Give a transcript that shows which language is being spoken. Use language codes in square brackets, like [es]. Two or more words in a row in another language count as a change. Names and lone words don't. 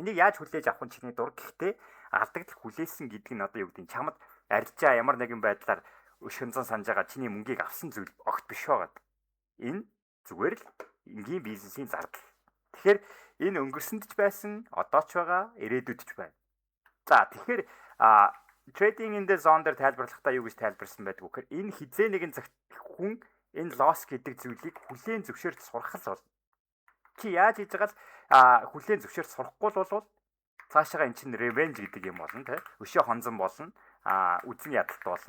[mn] Энийг яаж хүлээж авах нь чиний дург гэхдээ алдагдал хүлээсэн гэдэг нь одоо юу гэдэг чамд арилжаа ямар нэгэн байдлаар өшөнзөн санаж байгаа чиний мөнгийг авсан зүйл огт биш байгаад. Энэ зүгээр л энгийн бизнесийн зардал. Тэгэхээр энэ өнгөрсөнд ч байсан, одоо ч байгаа, ирээдүйд ч байна. За тэгэхээр trading in the zone дээр тайлбарлахдаа юу гэж тайлбарсан байдг вэ гэхээр энэ хизээ нэгэн цагт хүн энэ loss гэдэг зүйлийг хүлээн зөвшөөрч сурах л бол чи яаж хийж байгаа л хүлээн зөвшөөрч сурахгүй бол цаашаа эн чинь revenge гэдэг юм болно тий. Өшөө хонзон болно. Үзэн ядалт болно.